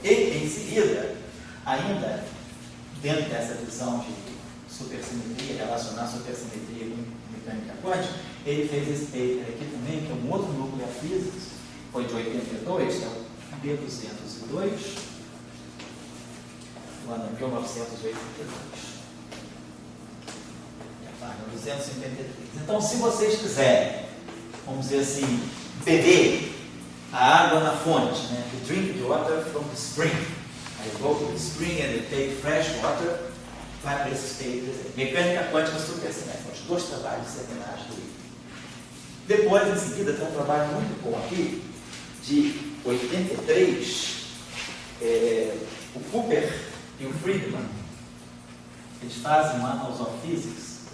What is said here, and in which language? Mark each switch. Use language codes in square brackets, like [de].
[pt] E, em seguida, ainda dentro dessa visão de supersimetria, relacionar supersimetria com mecânica quântica, ele fez esse paper aqui também, que é um outro Nuclear Physics, foi de 82, que é o B202, no ano de 1982. Página 253. Então, se vocês quiserem, vamos dizer assim, beber a água na fonte, né? [en] To drink the water from the spring. I go to the spring and I take fresh water. [pt] Vai para esses papers. Mecânica quântica supersimétrica. Os 2 trabalhos centenários do Witten. Depois, em seguida, tem um trabalho muito bom aqui, de 83, o Cooper e o Friedman. Eles fazem um Annals of Physics.